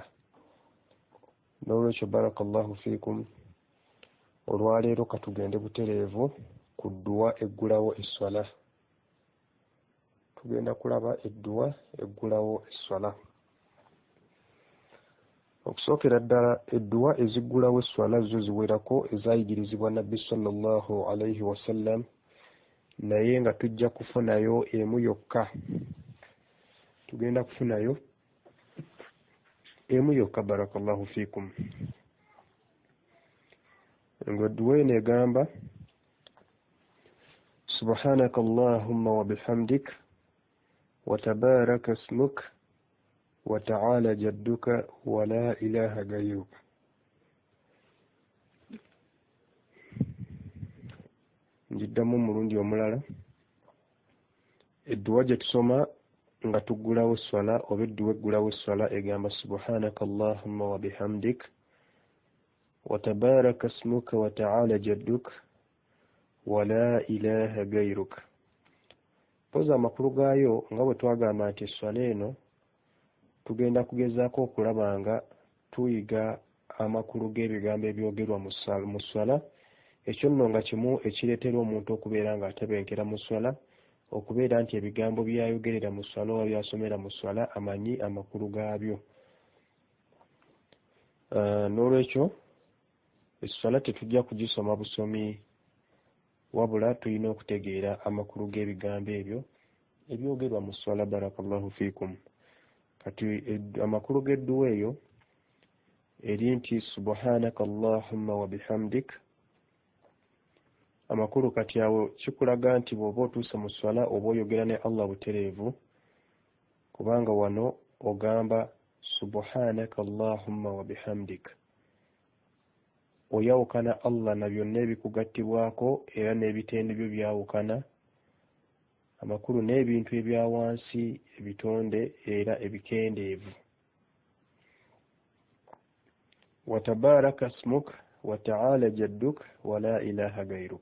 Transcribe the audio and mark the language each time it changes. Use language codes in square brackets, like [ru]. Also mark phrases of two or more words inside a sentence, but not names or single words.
[lg] N'olwekyo [ar] بارك الله فيكم, [lg] olwaleero katugende butereevu ku dduwa eggulawo esswala. Tugenda kulaba edduwa eggulawo esswala. Okusookera ddala edduwa eziggulawo esswala zo ziwerako ezaayigirizibwa Nabbi [ar] صلى الله عليه وسلم, [lg] naye nga tujja kufunayo emu yokka. Tugenda kufunayo emu yokka [ar] بارك الله فيكم. [lg] Edduwa eno egamba [ar] سبحانك اللهم وبحمدك وتبارك اسمك وتعالى جدك ولا إله غيرك. [lg] Njiddamu omulundi omulala. Edduwa gye tusoma nga tuggulawo esswala oba edduwa eggulawo esswala egamba [ar] سبحانك اللهم وبحمدك وتبارك اسمك وتعالى جدك ولا إله غيرك. [lg] Poza amakulu gaayo nga bwe twagamba nti esswala eno tugenda kugezaako okulaba nga tuyiga amakulu g'ebigambo ebyogerwa mu sswala. Ekyo nno nga kimu ekireetera omuntu okubeera nga atebenkera mu sswala, okubeera nti ebigambo byayogerera mu sswala oba byasomera mu sswala amanyi amakulu gaabyo. N'olwekyo esswala tetujja kugisoma busomi, wabula tulina okutegeera amakulu g'ebigambo ebyo ebyogerwa mu sswala [ar] بارك الله فيكم. [lg] Kati amakulu g'edduwa eyo eri nti [ar] سبحانك اللهم وبحمدك. [lg] Amakulu kati awo kikulaga nti bw'oba otuuse mu sswala oba oyogera ne Allah butereevu, kubanga wano ogamba [ar] سبحانك اللهم وبحمدك. [lg] Oyawukana Allah na byonna ebikugattibwako era n'ebitende byo byawukana, amakulu n'ebintu ebya wansi, ebitonde era ebikendeevu. [ar] وتبارك اسمك وتعالى جدك ولا إله غيرك.